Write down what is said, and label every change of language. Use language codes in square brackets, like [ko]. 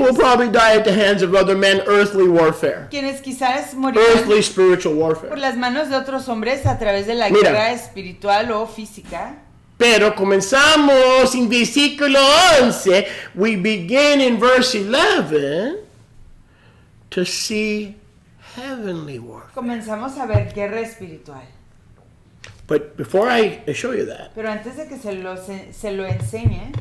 [en] will probably die at the hands of other men, earthly warfare, [es] quienes quizás morirán [en] earthly spiritual [es] por [en] warfare. [es] las manos de otros hombres a través de la Mira. guerra espiritual o física. Pero comenzamos en versículo 11. [en] We begin in verse 11 to see heavenly warfare. [es] Comenzamos a ver guerra espiritual. [en] But before I show you that, [es] Pero antes de que se lo enseñe,